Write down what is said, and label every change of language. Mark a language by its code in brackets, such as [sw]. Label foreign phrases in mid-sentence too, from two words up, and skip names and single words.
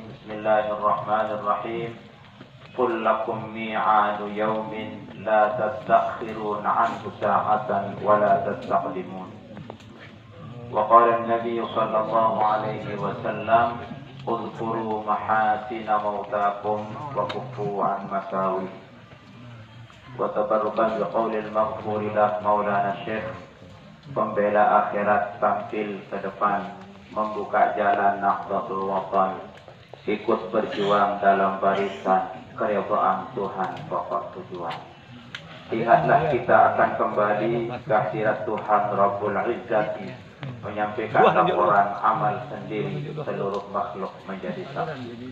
[ar] بسم الله الرحمن الرحيم. قل لكم ميعاد يوم لا تستأخرون عنه ساعة ولا تستقدمون. وقال النبي صلى الله عليه وسلم اذكروا محاسن موتاكم وكفوا عن مساوي. وتبركا بقول المغفور له مولانا الشيخ. [id] Pembela akhirat tampil ke depan, membuka jalan Nahdlatul Watan, ikut berjuang dalam barisan keridhaan Tuhan pokok tujuan. Lihatlah kita akan kembali ke hadirat Tuhan Rabbul Izzati, menyampaikan laporan amal sendiri seluruh makhluk menjadi saksi.